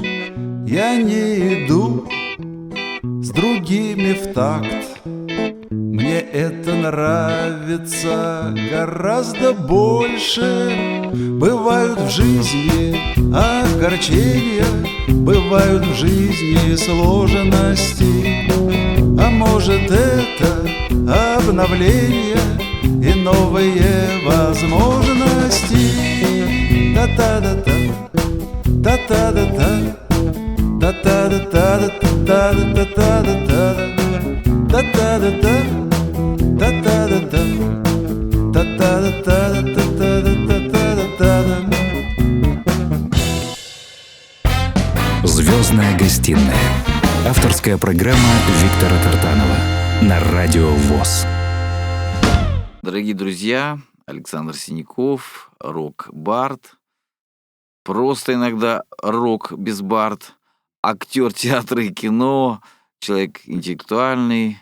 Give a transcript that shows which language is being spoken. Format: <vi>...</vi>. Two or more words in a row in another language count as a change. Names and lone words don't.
<ru>Я не иду с другими в такт, мне это нравится гораздо больше. Бывают в жизни огорчения, бывают в жизни сложности, а может это обновление и новые возможности. Та-та-да-та, та-та-да-та, та-та-да-та-да, та-та-да-та-да-та, та-та-да-та, та-та-да-та, та-та-да-та-да-та-та-да-та-та-да. «Звездная гостиная». Авторская программа Виктора Тартанова на Радио ВОС. Дорогие друзья, Александр Синяков, рок-бард, просто иногда рок без бард, актер театра и кино, человек интеллектуальный.</ru>